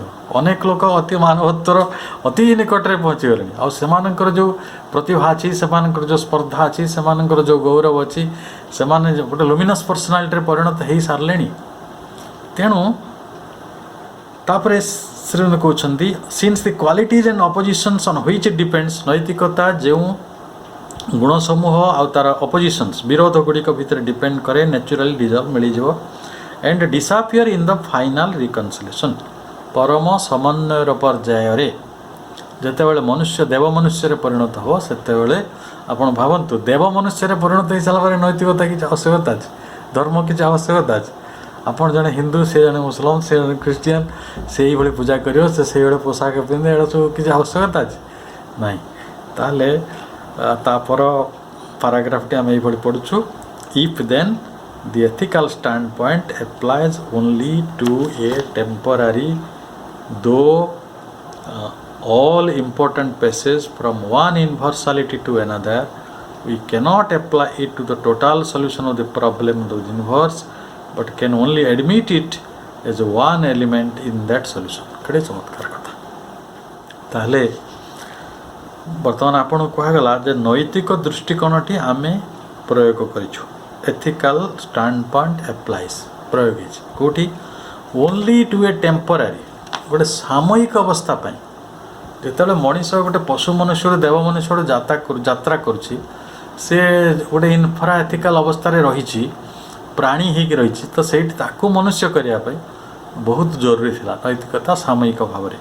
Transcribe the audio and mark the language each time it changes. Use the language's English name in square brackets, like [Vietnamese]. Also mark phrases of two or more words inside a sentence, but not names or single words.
[Odia] ଅନେକ ଲୋକ ଅତି ମାନବତ୍ୱର ଅତି ନିକଟରେ ପହଞ୍ଚିଗଲେଣି, ଆଉ ସେମାନଙ୍କର ଯେଉଁ ପ୍ରତିଭା ଅଛି, ସେମାନଙ୍କର ଯେଉଁ ସ୍ପର୍ଦ୍ଧା ଅଛି, ସେମାନଙ୍କର ଯେଉଁ ଗୌରବ ଅଛି, ସେମାନେ ଗୋଟେ [English] luminous personalityରେ [Odia] ପରିଣତ ହେଇସାରିଲେଣି। ତେଣୁ ତାପରେ ଶ୍ରୀମନ୍ତ କହୁଛନ୍ତି [English] since the qualities and oppositions on which it depends, [Odia] ନୈତିକତା ଯେଉଁ ଗୁଣ ସମୂହ ଆଉ ତାର ଅପୋଜିସନ୍ସ ବିରୋଧ ଗୁଡ଼ିକ ଭିତରେ ଡିପେଣ୍ଡ କରେ, [English] naturally dissolve [Odia] ମିଳିଯିବ। [English] and disappear in the final reconciliation, [Odia] ପରମ ସମନ୍ୱୟର ପର୍ଯ୍ୟାୟରେ ଯେତେବେଳେ ମନୁଷ୍ୟ ଦେବ ମନୁଷ୍ୟରେ ପରିଣତ ହେବ, ସେତେବେଳେ ଆପଣ ଭାବନ୍ତୁ ଦେବ ମନୁଷ୍ୟରେ ପରିଣତ ହେଇସାରିଲା ପରେ ନୈତିକତା କିଛି ଆବଶ୍ୟକତା ଅଛି, ଧର୍ମ କିଛି ଆବଶ୍ୟକତା ଅଛି। ଆପଣ ଜଣେ ହିନ୍ଦୁ, ସେ ଜଣେ ମୁସଲମାନ, ସେ ଜଣେ ଖ୍ରୀଷ୍ଟିଆନ, ସେଇଭଳି ପୂଜା କରିବ, ସେ ସେଇଭଳି ପୋଷାକ ପିନ୍ଧେ, ଏଗୁଡ଼ା ସବୁ କିଛି ଆବଶ୍ୟକତା ଅଛି ନାହିଁ। ତାହେଲେ ତାପର ପାରାଗ୍ରାଫଟି ଆମେ ଏଇଭଳି ପଢ଼ୁଛୁ, [English] if then the ethical standpoint applies only to a temporary, though all important passage from one universality to another, we cannot apply it to the total solution of the problem of the universe, but can only admit it as one element in that solution। [Odia] କେଡ଼େ ଚମତ୍କାର କଥା। ତାହେଲେ ବର୍ତ୍ତମାନ ଆପଣଙ୍କୁ କୁହାଗଲା ଯେ ନୈତିକ ଦୃଷ୍ଟିକୋଣଟି ଆମେ ପ୍ରୟୋଗ କରିଛୁ, [English] ethical standpoint applies, [Odia] ପ୍ରୟୋଗ ହେଇଛି କେଉଁଠି, [English] only to a temporary, [Odia] ଗୋଟେ ସାମୟିକ ଅବସ୍ଥା ପାଇଁ। ଯେତେବେଳେ ମଣିଷ ଗୋଟେ ପଶୁ ମନୁଷ୍ୟରୁ ଦେବ ମନୁଷ୍ୟରୁ ଯାତ୍ରା କରୁଛି, ସେ ଗୋଟେ [English] infra ethical [Odia] ଅବସ୍ଥାରେ ରହିଛି, ପ୍ରାଣୀ ହେଇକି ରହିଛି, ତ ସେଇଠି ତାକୁ ମନୁଷ୍ୟ କରିବା ପାଇଁ ବହୁତ ଜରୁରୀ ଥିଲା ନୈତିକତା ସାମୟିକ ଭାବରେ।